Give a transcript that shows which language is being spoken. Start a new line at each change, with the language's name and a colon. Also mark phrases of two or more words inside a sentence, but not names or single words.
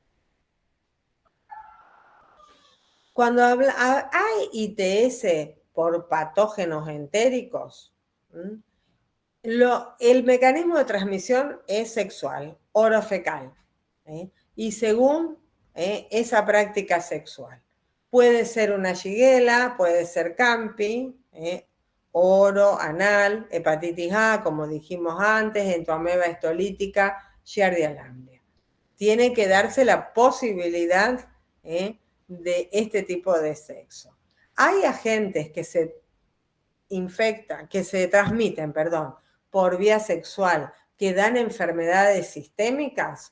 Spanish: Cuando hay ITS por patógenos entéricos, el mecanismo de transmisión es sexual, orofecal, y según esa práctica sexual. Puede ser una shigella, puede ser campi, oro, anal, hepatitis A, como dijimos antes, entoameba histolítica, Giardia lamblia. Tiene que darse la posibilidad de este tipo de sexo. Hay agentes que se transmiten, por vía sexual, que dan enfermedades sistémicas.